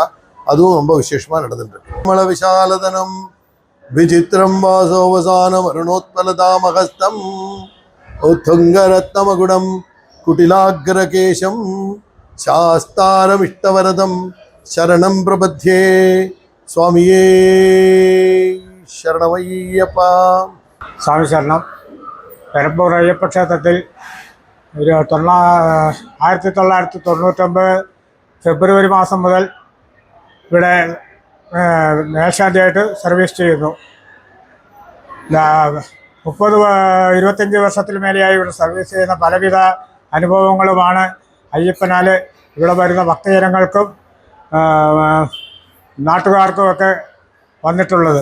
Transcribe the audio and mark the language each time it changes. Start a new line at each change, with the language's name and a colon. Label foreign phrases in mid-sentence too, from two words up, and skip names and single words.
Tamil: அதுவும் ரொம்ப விசேஷமாக நடந்துட்டுருக்கு.
Sanskrit: मल विशालतनुं विचित्र वासोवसानं अरुणोत्पलदामहस्तं उत्तुङ्गरत्नमुकुटं कुटिलाग्रकेशं शास्तारमिष्टवरदं शरणं प्रपद्ये
Tamil: சுவாமியே சரணமையப்பா.
Malayalam: സ്വാമി ശരണം. പെരമ്പൂർ അയ്യപ്പ ക്ഷേത്രത്തിൽ 1999 ഫെബ്രുവരി മാസം മുതൽ ഇവിടെ മേൽശാന്തിയായിട്ട് സർവീസ് ചെയ്യുന്നു. 25 വർഷത്തിൽ മേലെയായി ഇവിടെ സർവീസ് ചെയ്യുന്ന പലവിധ അനുഭവങ്ങളുമാണ് അയ്യപ്പനാൽ ഇവിടെ വരുന്ന ഭക്തജനങ്ങൾക്കും നാട്ടുകാർക്കുമൊക്കെ വന്നിട്ടുള്ളത്.